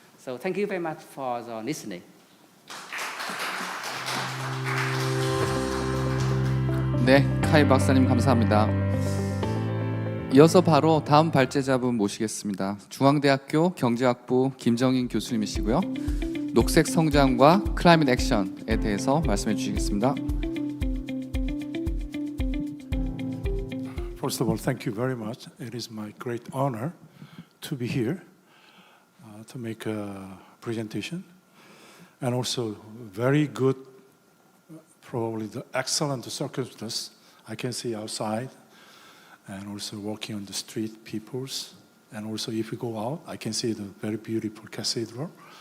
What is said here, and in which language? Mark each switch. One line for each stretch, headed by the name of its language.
English: So thank you very much for the listening.
Korean: 네, 카이 박사님 감사합니다. 이어서 바로 다음 발제자분 모시겠습니다. 중앙대학교 경제학부 김정인 교수님이시고요. 녹색 성장과 클라이밋 액션에 대해서 말씀해 주시겠습니다.
English: First of all, thank you very much. It is my great honor to be here to make a presentation, and also very good, probably the excellent circumstance I can see outside, and also walking on the street, peoples, and also if we go out, I can see the very beautiful cathedral.